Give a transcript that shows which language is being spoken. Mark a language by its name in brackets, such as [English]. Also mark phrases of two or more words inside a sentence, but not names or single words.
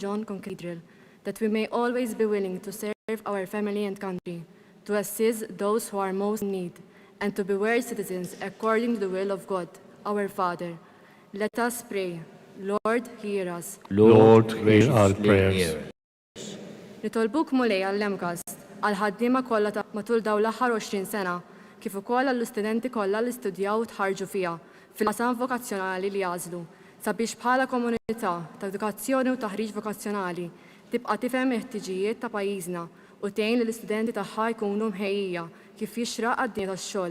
[English] John Cathedral, that we may always be willing to serve our family and country, to assist those who are most in need, and to be worthy citizens according to the will of God, our Father. Let us pray. Lord, hear us. Lord, hear our graciously prayers. hear us. [Maltese] Nitolbuk mulej għall-MCAST, għall-ħaddiema kollha ta' matul dawn l-aħħar 20 sena, kif ukoll għall-istudenti kollha li studjaw u tħarġu fiha fil-qasam vokazzjonali li jażlu, sabiex bħala komunità ta' edukazzjoni u taħriġ vokazzjonali tibqa' tifhem il-ħtiġijiet ta' pajjiżna u tgħin li l-istudenti tagħha jkunu mħejjija kif jixraq għad-dinja tax-xogħol.